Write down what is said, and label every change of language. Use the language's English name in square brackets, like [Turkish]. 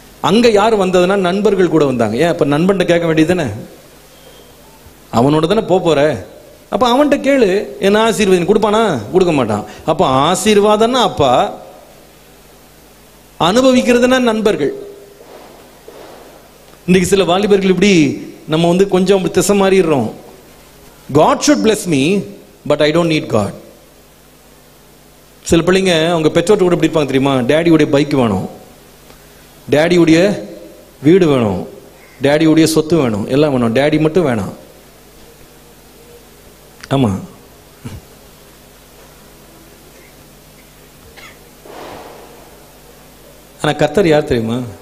[Tamil] அங்க யார் வந்ததுன்னா நண்பர்கள் கூட வந்தாங்க. ஏன் இப்ப நண்பன்ட்ட கேட்க வேண்டியது தானே, அவனோட தானே போற, அப்ப அவன்கிட்ட கேளு என்ன ஆசீர்வாதம் கொடுப்பானா? கொடுக்க மாட்டான். அப்ப ஆசீர்வாதம்னா அப்பா, அனுபவிக்கிறதுனா நண்பர்கள். இன்னைக்கு சில வாலிபர்கள் இப்படி நம்ம கொஞ்சம் திசை மாறிடுறோம். [English] God should bless me, but I don't need God. [Tamil] சில பிள்ளைங்க அவங்க பெற்றோர்கிட்ட கூட எப்படி இருப்பாங்க தெரியுமா? டேடியுடைய பைக் வேணும், டேடியுடைய வீடு வேணும், டேடியுடைய சொத்து வேணும், எல்லாம் வேணும், டேடி மட்டும் வேணாம். ஆமா, ஆனா கர்த்தர் யார் தெரியுமா?